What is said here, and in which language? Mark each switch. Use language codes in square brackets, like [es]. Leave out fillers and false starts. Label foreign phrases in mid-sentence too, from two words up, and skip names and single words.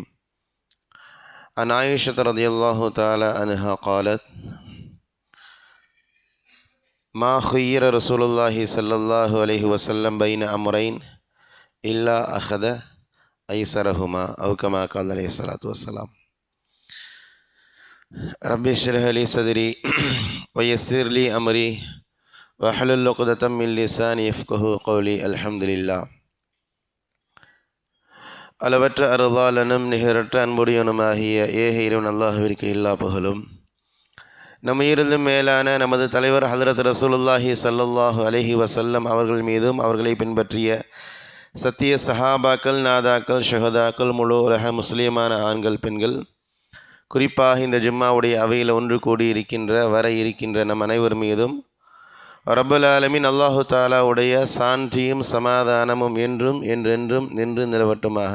[ar] عن عائشة رضي الله تعالى عنها قالت ما خير رسول الله صلى الله عليه وسلم بين أمرين إلا أخذ أيسرهما أو كما قال عليه الصلاة والسلام. ربي اشرح لي صدري ويسر لي أمري وحلل عقدة من لساني يفقهوا قولي. الحمد لله. [ta] அளவற்ற அருளாளனும் நிகரற்ற அன்புடையனுமாகிய ஏக இறைவன் அல்லாஹ்விற்கு எல்லா புகழும். நம்மிலிருந்து மேலான நமது தலைவர் ஹதரத் ரசூலுல்லாஹி [ar] صلى الله عليه وسلم [ta] அவர்கள் மீதும் அவர்களை பின்பற்றிய சத்திய சஹாபாக்கள், நாதாக்கள், ஷஹதாக்கள், முழு உலக முஸ்லீமான ஆண்கள், பெண்கள், குறிப்பாக இந்த ஜும்மாவுடைய அவையில் ஒன்று கூடியிருக்கின்ற வர இருக்கின்ற நம் அனைவர் மீதும் [ar] رب العالمين [ta] அல்லாஹு தாலாவுடைய சாந்தியும் சமாதானமும் என்றும் என்றென்றும் நின்று நிலவட்டுமாக.